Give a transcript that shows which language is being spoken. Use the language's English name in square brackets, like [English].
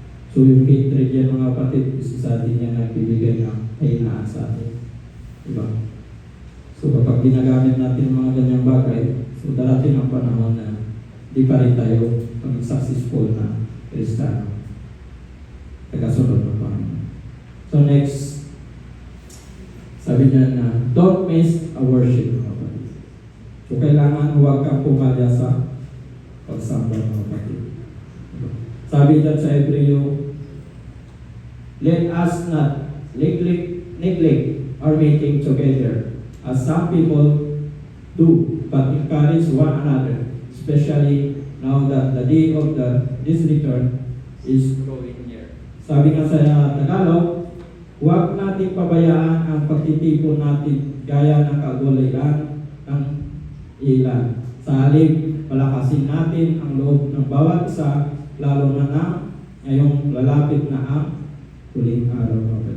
[Filipino] So yung hatred yan mga kapatid, isa sa atin yan nagbibigay ng kahinaan sa atin. Diba? So kapag ginagamit natin mga ganyang bagay, so darating ang panahon na di pa rin tayo maging successful na Kristiyano. Tagasunod ng Panginoon. [English] So next, [Filipino] sabi niya na, [English] don't miss a worship. [Filipino] So kailangan huwag kang pumalya sa pagsamba ng kapatid. Sabi niya sa Hebreo, [English] let us not neglect our meeting together as some people do, but encourage one another, especially now that the day of this return is drawing near. [Filipino] Sabi nga sa Tagalog, huwag natin pabayaan ang pagtitipon natin gaya ng kagulayan ng ilan. Sa halip, palakasin natin ang loob ng bawat isa, lalo na ngayong lalapit na ang huling araw.